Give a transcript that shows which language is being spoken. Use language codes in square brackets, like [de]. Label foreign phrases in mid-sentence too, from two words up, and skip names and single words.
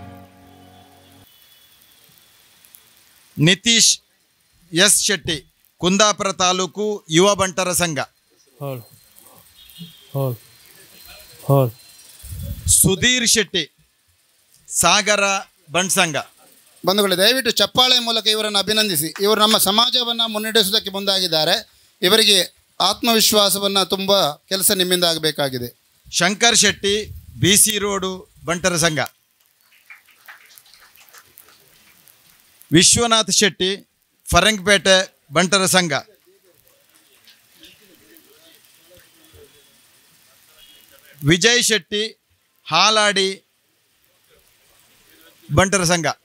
[kn] ನಿತೀಶ್ ಎಸ್ ಶೆಟ್ಟಿ ಕುಂದಾಪುರ ತಾಲೂಕು ಯುವ ಬಂಟರ ಸಂಘ. ಸುಧೀರ್ ಶೆಟ್ಟಿ ಸಾಗರ ಬಣ್ಸಂಗ. ಬಂಧುಗಳೇ, ದಯವಿಟ್ಟು ಚಪ್ಪಾಳೆ ಮೂಲಕ ಇವರನ್ನು ಅಭಿನಂದಿಸಿ. ಇವರು ನಮ್ಮ ಸಮಾಜವನ್ನು ಮುನ್ನಡೆಸುವುದಕ್ಕೆ ಮುಂದಾಗಿದ್ದಾರೆ. ಇವರಿಗೆ ಆತ್ಮವಿಶ್ವಾಸವನ್ನು ತುಂಬ ಕೆಲಸ ನಿಮ್ಮಿಂದ ಆಗಬೇಕಾಗಿದೆ. ಶಂಕರ್ ಶೆಟ್ಟಿ BC ರೋಡು ಬಂಟರ ಸಂಘ. ವಿಶ್ವನಾಥ್ ಶೆಟ್ಟಿ ಫರಂಗ್ಪೇಟೆ ಬಂಟರ ಸಂಘ. ವಿಜಯ್ ಶೆಟ್ಟಿ ಹಾಲಾಡಿ ಬಂಟರ ಸಂಘ.